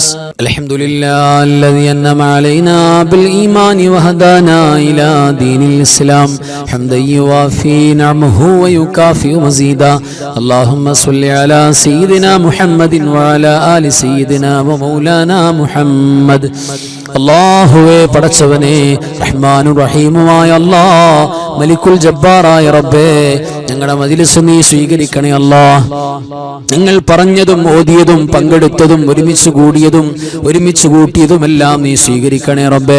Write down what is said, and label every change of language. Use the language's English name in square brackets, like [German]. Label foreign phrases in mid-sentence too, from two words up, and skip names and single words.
[Arabic] الحمد لله الذي أنعم علينا بالإيمان وهدانا إلى دين الإسلام حمدا يوافي نعمه ويكافئ مزيدا. اللهم صل على سيدنا محمد وعلى آل سيدنا ومولانا محمد. [Malayalam] അല്ലാഹുവേ പടച്ചവനെ റഹ്മാനും റഹീമുമായ അല്ലാഹ് [Arabic] ملك الجبار [Malayalam] റബ്ബേ ഞങ്ങളുടെ മജ്‌ലിസ് നീ സ്വീകരിക്കണേ അല്ലാഹ്. നിങ്ങൾ പറഞ്ഞതും ഓതിയതും പങ്കെടുത്തതും ഒരുമിച്ച് കൂടിയതും ഒരുമിച്ച് കൂട്ടിയതുമെല്ലാം നീ സ്വീകരിക്കണേ റബ്ബേ.